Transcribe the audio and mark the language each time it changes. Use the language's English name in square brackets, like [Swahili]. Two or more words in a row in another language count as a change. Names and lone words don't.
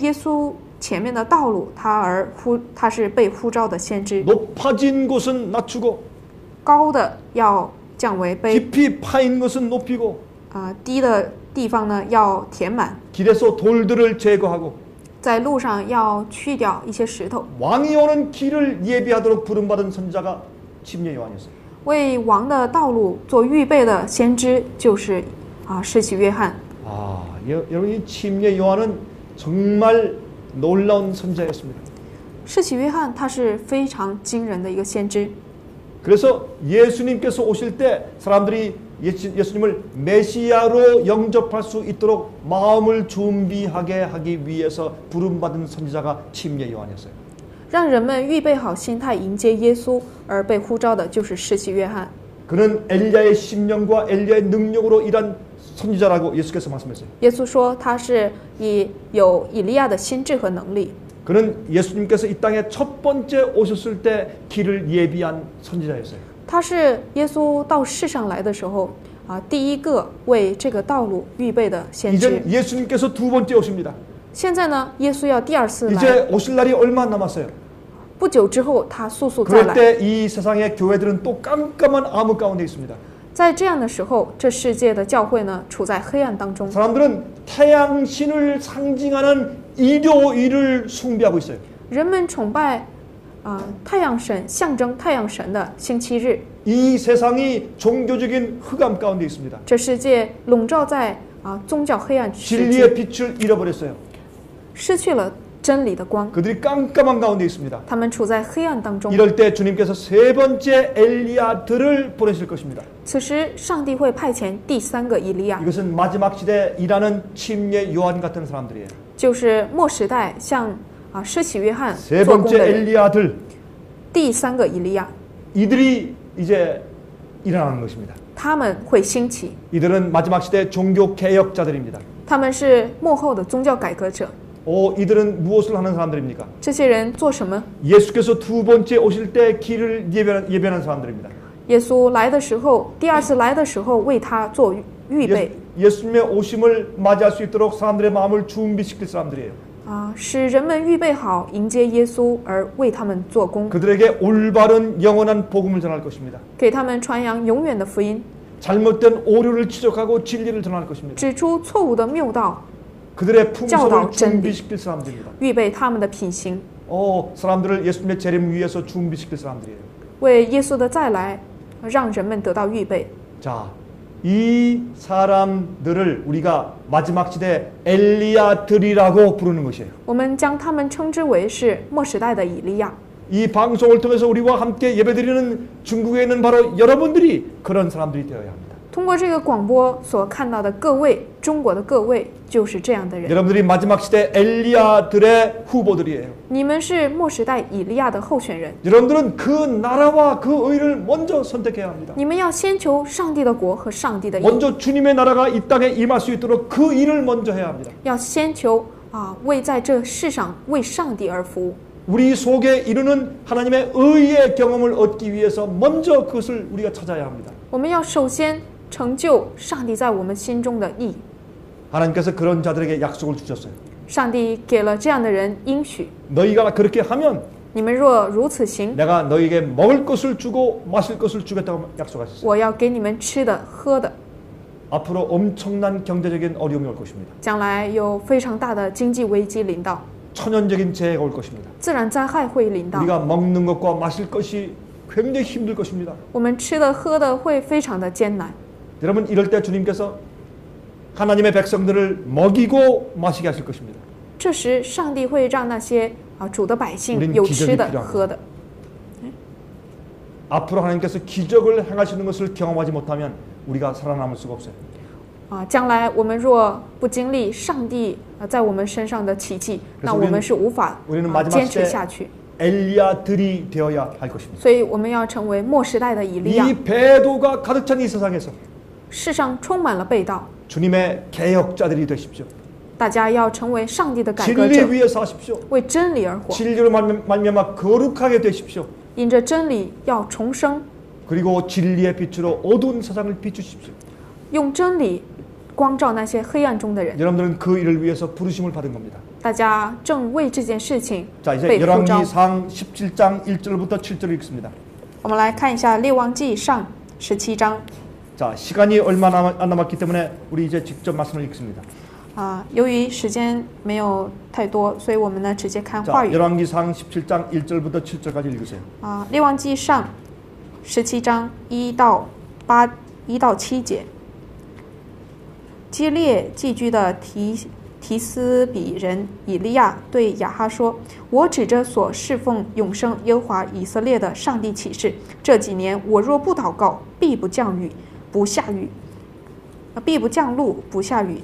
[Chinese] 为了预备耶稣前面的道路，他是被呼召的先知。 [Korean] 높아진 곳은 낮추고 [Chinese] 高的要降为卑， [Korean] 깊이 파인 것은 높이고 [Chinese] 低的地方呢要填满， [Korean] 길에서 돌들을 제거하고 [Chinese] 在路上要去掉一些石头。 [Korean] 왕이 오는 길을 예비하도록 부름받은 선지자가 침례 요한이었어요. [Chinese] 为王的道路做预备的先知就是施洗约翰。 [Korean] 여러분 이 침례 요한은 정말 놀라운 선지자였습니다. [Chinese] 施洗约翰他是非常惊人的一个先知， [Korean] 그래서 예수님께서 오실 때 사람들이 예수님을 메시아로 영접할 수 있도록 마음을 준비하게 하기 위해서 부름받은 선지자가 침례 요한이었어요. [Chinese] 让人们预备好心态迎接耶稣而被呼召的就是施洗约翰。 [Korean] 그는 엘리야의 심령과 엘리야의 능력으로 일한 선지자라고 예수께서 말씀했어요. [Chinese] 耶稣说他是有以利亚的心智和能力。 [Korean] 그는 예수님께서 이 땅에 첫 번째 오셨을 때 길을 예비한 선지자였어요. [Chinese] 他是耶稣到世上来的时候第一个为这个道路预备的先知。 [Korean] 이제 예수님께서 두 번째 오십니다. [Chinese] 现在呢，耶稣要第二次来， [Korean] 이제 오실 날이 얼마 안 남았어요. [Chinese] 不久之后他速速再 [Korean] 그럴 [Chinese] 来。 [Korean] 때 이 세상의 교회들은 또 깜깜한 암흑 가운데 있습니다. [Chinese] 在这样的时候，这世界的教会呢，处在黑暗当中。 [Korean] 사람들은 태양신을 상징하는 일요일을 숭배하고 있어요. [Chinese] 人们崇拜太阳神，象征太阳神的星期日。 [Korean] 이 세상이 종교적인 흑암 가운데 있습니다. [Chinese] 这世界笼罩在宗教黑暗世 [Korean] 진리의 [Chinese] 界， [Korean] 빛을 잃어버렸어요. [Chinese] 失去了真理的光， [Korean] 그들이 깜깜한 가운데 있습니다. [Chinese] 他们处在黑暗当中。 [Korean] 이럴 때 주님께서 세 번째 엘리야들을 보내실 것입니다. [Chinese] 此时，上帝会派遣第三个以利亚， [Korean] 이것은 마지막 시대에 일하는 침례 요한 같은 사람들이에요. [Chinese] 就是末时代像施洗约翰 [Korean] 세 [Chinese] 做工 [Korean] 번째 [Chinese] 的人。 [Korean] 엘리야들 [Chinese] 第三个以利亚， [Korean] 이들이 이제 일어나는 것입니다. [Chinese] 他们会兴起， [Korean] 이들은 마지막 시대 종교 개혁자들입니다. [Chinese] 他们是末后的宗教改革者。 [Korean] 이들은 무엇을 하는 사람들입니까? [Chinese] 这些人做什么？ [Korean] 예수께서 두 번째 오실 때 길을 예배하는 사람들입니다. [Chinese] 耶稣来的时候，第二次来的时候，为他做预备， [Korean] 예수님의 오심을 맞이할 수 있도록 사람들의 마음을 준비시킬 사람들이에요. [Chinese] 使人们预备好迎接耶稣，而为他们做工， [Korean] 그들에게 올바른 영원한 복음을 전할 것입니다. [Chinese] 给他们传扬永远的福音， [Korean] 잘못된 오류를 지적하고 진리를 전할 것입니다. [Chinese] 指出错误的谬道， [Korean] 그들의 [Chinese] 教导 [Korean] 품성을 [Chinese] 真理， [Korean] 준비시킬 사람들입니다. [Chinese] 预备他们的品行， [Korean] 사람들을 예수님의 재림 위해서 준비시킬 사람들이에요. [Chinese] 为耶稣的再来，让人们得到预备。 [Korean] 자, 이 사람들을 우리가 마지막 시대 엘리야들이라고 부르는 것이에요. [Chinese] 我们将他们称之为是末时代的以利亚。 [Korean] 이 방송을 통해서 우리와 함께 예배드리는 중국에 있는 바로 여러분들이 그런 사람들이 되어야 합니다. [Chinese] 通过这个广播所看到的各位，中国的各位就是这样的人。 [Korean] 여러분들이 마지막 시대 엘리야들의 후보들이에요. [Chinese] 你们是末时代以利亚的候选人， [Korean] 여러분들은 그 나라와 그 의를 먼저 선택해야 합니다. [Chinese] 你们要先求上帝的国和上帝的义， [Korean] 먼저 주님의 나라가 이 땅에 임할 수 있도록 그 일을 먼저 해야 합니다. [Chinese] 要先求为在这世上为上帝而服务。 [Korean] 우리 속에 이루는 하나님의 의의 경험을 얻기 위해서 먼저 그것을 우리가 찾아야 합니다. [Chinese] 我们要首先成就上帝在我们心中的义。 [Korean] 하나님께서 그런 자들에게 약속을 주셨어요. [Chinese] 上帝给了这样的人应许， [Korean] 너희가 그렇게 하면 [Chinese] 你们若如此行， [Korean] 내가 너희에게 먹을 것을 주고 마실 것을 주겠다고 약속하셨어요. [Chinese] 我要给你们吃的喝的。 [Korean] 앞으로 엄청난 경제적인 어려움이 올 것입니다. [Chinese] 将来有非常大的经济危机临到， [Korean] 천연적인 재해가 올 것입니다. [Chinese] 自然灾害会临到， [Korean] 우리가 먹는 것과 마실 것이 굉장히 힘들 것입니다. [Chinese] 我们吃的喝的会非常的艰难。 [Korean] 여러분 이럴 때 주님께서 하나님의 백성들을 먹이고 마시게 하실 것입니다. [Chinese] 这时，上帝会让那些主的百姓 [Korean] 우리는 [Chinese] 有 [Korean] 기적이 [Chinese] 吃的 [Korean] 필요합니다. [Chinese] 喝的。 [Korean] 앞으로 하나님께서 기적을 행하시는 것을 경험하지 못하면 우리가 살아남을 수가 없어요. [Chinese] 将来我们若不经历上帝在我们身上的奇迹，那我们是无法 [Korean] 우리는 마지막 [Chinese] 坚持 [Korean] 시대 [Chinese] 下去。 [Korean] 엘리야들이 되어야 할 것입니다. [Chinese] 所以我们要成为末时代的以利亚。 [Korean] 이 배도가 가득 찬 이 세상에서 [Chinese] 世上充满了背道， [Korean] 주님의 개혁자들이 되십시오. [Chinese] 大家要成为上帝的改革 [Korean] 진리 [Chinese] 者， [Korean] 위에 사십시오. [Chinese] 为真理而活， [Korean] 진리로 말미암아 거룩하게 되십시오. [Chinese] 因着真理要重生， [Korean] 그리고 진리의 빛으로 어두운 세상을 비추십시오. [Chinese] 用真理光照那些黑暗中的人。 [Korean] 여러분들은 그 일을 위해서 부르심을 받은 겁니다. [Chinese] 大家正为这件事情 [Korean] 자, 이제 [Chinese] 被呼召。 [Korean] 열왕기상 17장 1절부터 7절을 읽습니다. [Chinese] 我们来看一下《列王记上》17章。 [Korean] 자, 시간이 얼마 안 남았기 때문에 우리 이제 직접 말씀을 읽습니다. [Chinese] 由于时间没有太多，所以我们呢直接看 [Korean] 자, [Chinese] 话语。 [Korean] 열왕기상 17장 1절부터 7절까지 읽으세요. [Chinese] 列王记上17章1到7节。基列寄居的提斯比人以利亚对亚哈说：“我指着所侍奉永生耶和华以色列的上帝起誓，这几年我若不祷告，必不降雨，不下雨，必不降露，不下雨。”